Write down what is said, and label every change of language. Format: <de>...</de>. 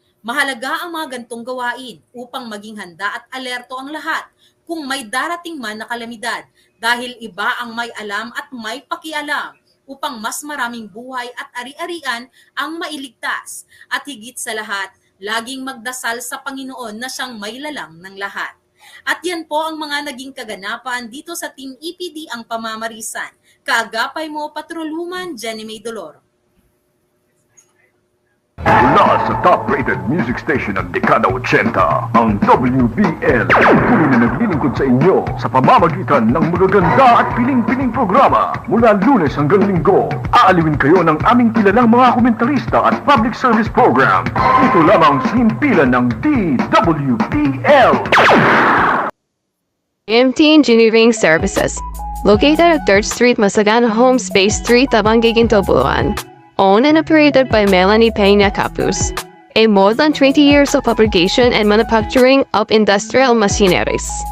<tl>Mahalaga ang mga gantong gawain upang maging handa at alerto ang lahat kung may darating man na kalamidad dahil iba ang may alam at may pakialam upang mas maraming buhay at ari-arian ang mailigtas at higit sa lahat, laging magdasal sa Panginoon na siyang mailalang ng lahat. At yan po ang mga naging kaganapan dito sa Team EPD ang Pamamarisan. Kaagapay mo, Patrolwoman Jenny May Dolor. Mula sa top-rated music station ng dekada 80, ang WBL. Tuloy na naglilingkod sa inyo sa pamamagitan ng magaganda at piling-piling programa. Mula Lunes hanggang Linggo, aaliwin kayo ng aming kilalang mga komentarista at public service program. Ito lamang sa himpilan ng DWBL.</tl> <en>GMT Engineering Services, located at 3rd Street, Masagana Home Space 3, Tabangigin, Tobuluan. Owned and operated by Melanie Peña Capus. A more than 20 years of fabrication and manufacturing of industrial machineries.</en>